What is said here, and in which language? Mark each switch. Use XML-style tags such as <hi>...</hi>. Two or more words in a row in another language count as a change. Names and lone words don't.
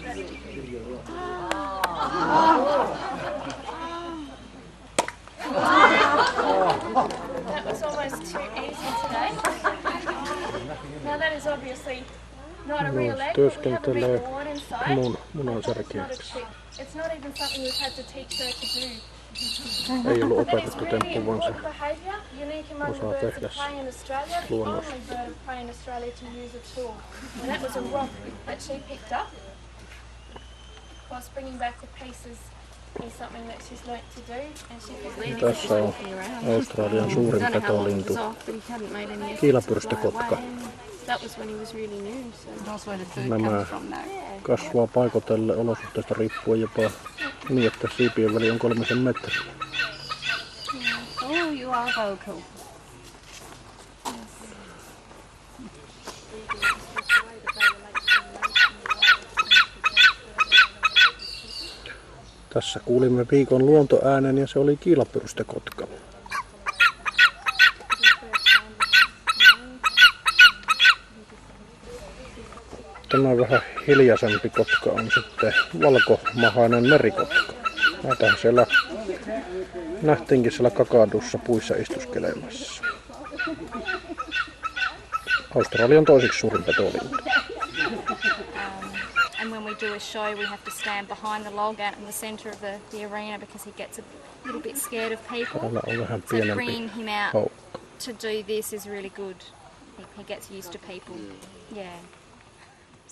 <en>That was almost too easy today. Now that is obviously not a real egg, but we have a big wart inside. It's not even something we've had to teach her to do.</en> <fi>Ei ollut opetettu temppu, vaan se osaa tehdä luonnossa. Tässä on Australian suurin petolintu, kiilapyrstökotka. Nämä kasvaa paikotelle olosuhteista riippuen jopa niin, että siipien väli on 3 metriä.</fi> <en>Oh, you are vocal.</en> <fi>Tässä kuulimme viikon luontoäänen ja se oli kiilapyrstökotka. Tämä vähän hiljaisempi kotka on sitten valkomahainen merikotka. Näitä siellä nähtiinkin siellä kakadussa puissa istuskelemassa. Australian toiseksi suurin petolintu.</fi> <en>And when we do a show, we have to stand behind the log out in the centre of the arena because he gets a little bit scared of people. So bringing him out to do this is really good. He gets used to people. Yeah.</en>